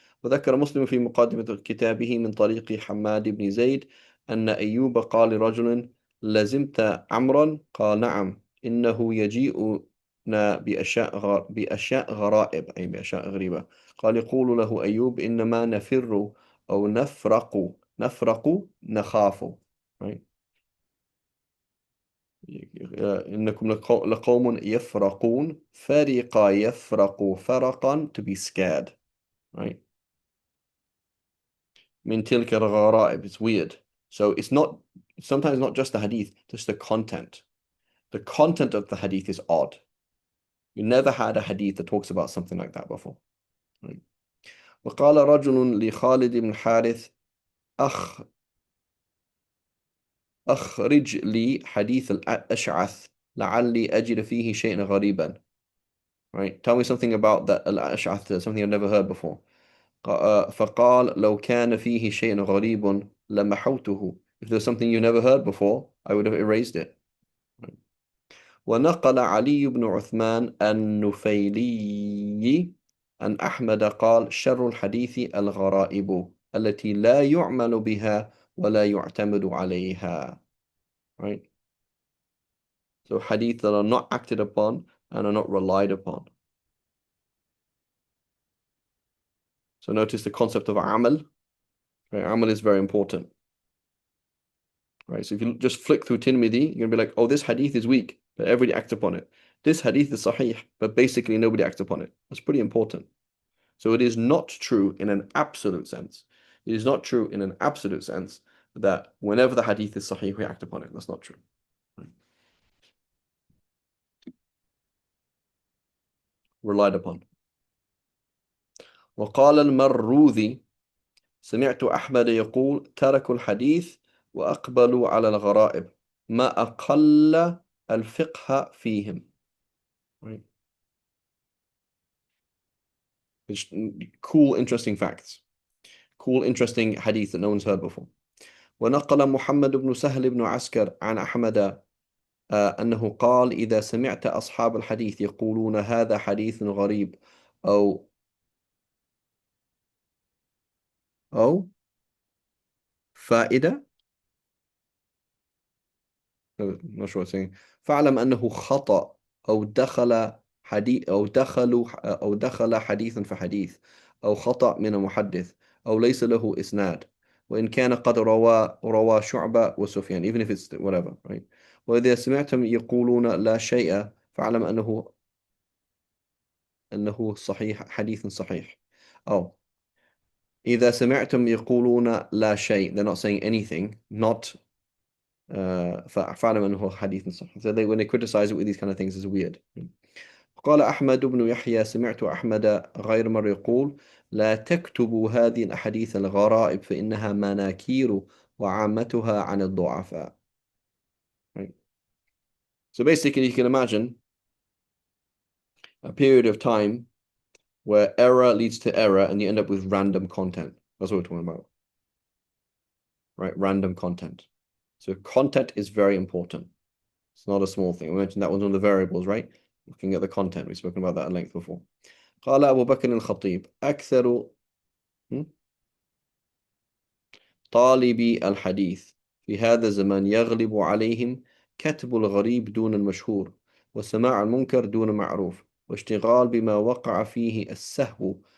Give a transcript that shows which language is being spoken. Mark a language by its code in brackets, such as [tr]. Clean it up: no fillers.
[ar] وذكر مسلم في مقدمة كتابه من طريق حماد بن زيد أن أيوب قال لرجل لزمت عمرا قال نعم إنه يجيئنا بأشياء غرائب أي بأشياء غريبة قال يقول له أيوب إنما نفر أو نفرق نخاف, [en] right? [ar] إنكم لقوم يفرقون فرق يفرق فرقا [en] to be scared, right? [ar] من تلك الغرائب, [en] it's weird. So it's sometimes not just the hadith, just the content. The content of the hadith is odd. You never had a hadith that talks about something like that before, right? [ar] وقال رجل لخالد بن الحارث أخرج لي حديث الأشعث لعلي أجد فيه شيئا غريبا, [en] right? Tell me something about that al-Ash'ath, something I've never heard before. [ar] فقال لو كان فيه شيء غريب لمحوته. [en] If there's something you never heard before, I would have erased it. [ar] ونقل علي بن عثمان النفيلي عن أحمد قال شر الحديث الغرائب التي لا يعمل بها ولا يعتمد عليها. [en] Right? So hadith that are not acted upon and are not relied upon. So notice the concept of amal. Right? Amal is very important. Right? So if you just flick through Tirmidhi, you're going to be like, oh, this hadith is weak, but everybody acts upon it. This hadith is sahih, but basically nobody acts upon it. That's pretty important. So it is not true in an absolute sense. It is not true in an absolute sense that whenever the hadith is sahih, we act upon it. That's not true. Relied upon. [ar] وقال المروذي سمعت أحمد يقول تركوا الحديث وأقبلوا على الغرائب ما أقل الفقه فيهم. [en] Right. Cool, interesting facts. Cool, interesting hadith that no one's heard before. [ar] ونقل محمد بن سهل بن عسكر عن أحمد أنه قال إذا سمعت أصحاب الحديث يقولون هذا حديث غريب أو فائدة [en] not sure what I'm saying [ar] فاعلم أنه خطأ أو دخل حديث أو دخل حديثا فحديث أو خطأ من المحدث أو ليس له إسناد وإن كان قد روى شعبة وسفيان [en] even if it's whatever right [ar] وإذا سمعتم يقولون لا شيء فاعلم أنه صحيح حديث صحيح أو إذا سمعتم يقولون لا شيء [en] they're not saying anything not [ar] فاعلم أنه حديث صحيح. [en] So when they criticize it with these kind of things is weird. [ar] قال أحمد بن يحيى سمعت أحمد غير مرة يقول لا تكتبوا هذه الأحاديث الغرائب فإنها مناكير وعامتها عن الضعفاء. [en] Right. So basically you can imagine a period of time where error leads to error and you end up with random content. That's what we're talking about. Right, random content. So content is very important. It's not a small thing. We mentioned that was one of the variables, right? Looking at the content. We've spoken about that at length before. [ar] قال أبو بكر الخطيب أكثر طالبي الحديث في هذا الزمان يغلب عليهم كتب الغريب دون المشهور وسماع المنكر دون معروف واشتغال بما وقع فيه السهو